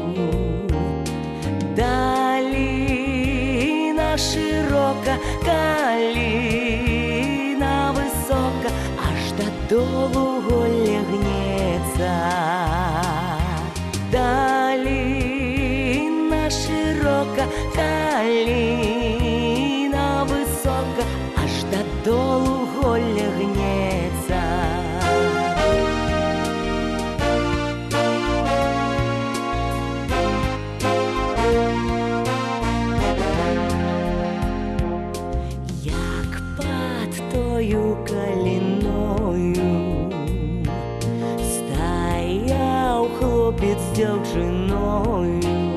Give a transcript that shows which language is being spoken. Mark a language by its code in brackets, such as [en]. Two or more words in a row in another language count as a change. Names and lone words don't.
[uk] Долина широка, калина высока, аж додолу голля гнется. Долина широка, калина высока, аж додолу голля гнется. [be] Як пад тою каліною стаяў хлопец з дзяўчыною.